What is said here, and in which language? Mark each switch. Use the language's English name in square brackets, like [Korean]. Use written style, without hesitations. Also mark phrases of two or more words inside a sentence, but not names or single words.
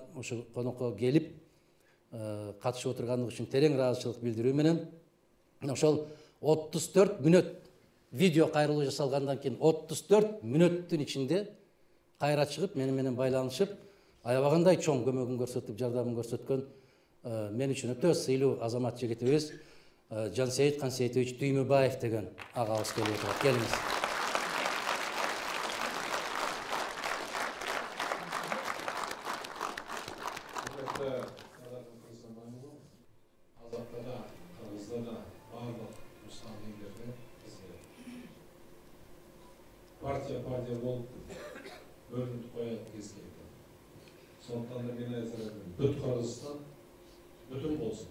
[Kyrgyz] ушу конокко келип катышып отургандыгы үчүн терең ыраазычылык билдирүү менен ошол 34 мүнөт видео кайрылуу жасалгандан кийин 34 мүнөттүн ичинде кайра чыгып менен байланышып, аябагандай чоң көмөгүн көрсөтүп, жардамын көрсөткөн мен үчүн өтө сыйлуу азамат жигитибиз Жансейит Кансейтович Түймөбаев деген агабыз келип отурат. Келиңиз. [Kazakh] құрметті Садақов Қырғызстанұлы, Қазақта да, Қырғызда да барлық мұсылман елдерде бізге партия болып бөлініп қоятын кез келді. Сондықтан да мен айтарым, бүт Қырғызстан бүтін болсын.